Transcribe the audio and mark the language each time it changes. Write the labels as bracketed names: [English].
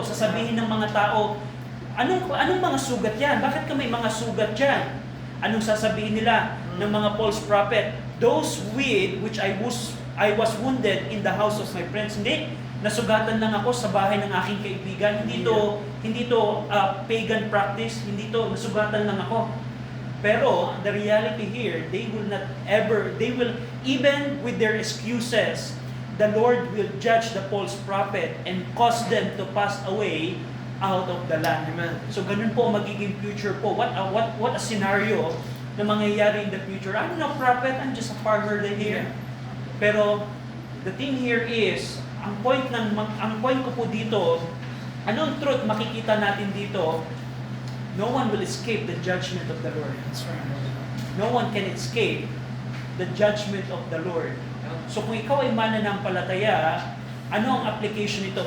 [Filipino] Sasabihin ng mga tao, anong mga sugat yan? Bakit ka may mga sugat yan? Anong sasabihin nila ng mga false prophet? [English] Those with which I was wounded in the house of my friends. [Filipino] Hindi, nasugatan lang ako sa bahay ng aking kaibigan. Hindi to pagan practice. Hindi to nasugatan lang ako. Pero [English] the reality here, they will even with their excuses, the Lord will judge the false prophet and cause them to pass away out of the land. Amen. [Filipino] So ganun po magiging future po. [English] What a scenario [Filipino] na mangyayari in the future. [English] I'm no prophet, I'm just a farmer here. Pero the thing here is, [Filipino] ang point ko po dito, anong truth makikita natin dito? [English] No one will escape the judgment of the Lord. That's right. No one can escape the judgment of the Lord. [Filipino] So kung ikaw ay mananampalataya, ano ang application nito?